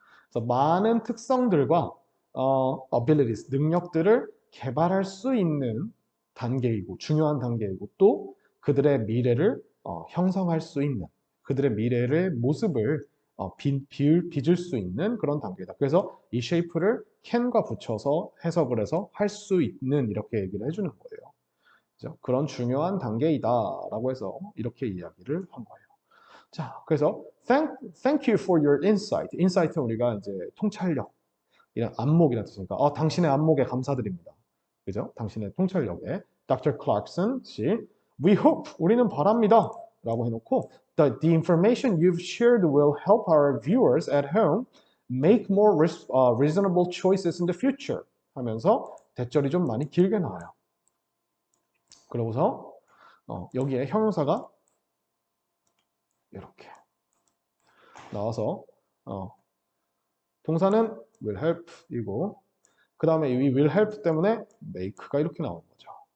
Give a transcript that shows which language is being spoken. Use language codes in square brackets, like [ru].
[ko] 그래서 많은 특성들과 abilities, 능력들을 개발할 수 있는 단계이고 중요한 단계이고 또 그들의 미래를 형성할 수 있는 그들의 미래의 모습을 빚을 수 있는 그런 단계다. 그래서 이 쉐이프를 can과 붙여서 해석을 해서 할 수 있는 이렇게 얘기를 해주는 거예요. 그죠? 그런 중요한 단계이다라고 해서 이렇게 이야기를 한 거예요. 자, 그래서 [en] thank you for your insight. [ko] insight은 우리가 이제 통찰력, 이런 안목이라는 뜻이니까 당신의 안목에 감사드립니다. 그죠? 당신의 통찰력에 Dr. Clarkson 씨, [en] we hope, [ko] 우리는 바랍니다. 라고 해놓고 [en] the information you've shared will help our viewers at home make more reasonable choices in the future [ko] 하면서 대절이 좀 많이 길게 나와요. 그러고서 여기에 형용사가 이렇게 나와서 동사는 will help 이고 그 다음에 이 will help 때문에 make가 이렇게 나오는 거죠.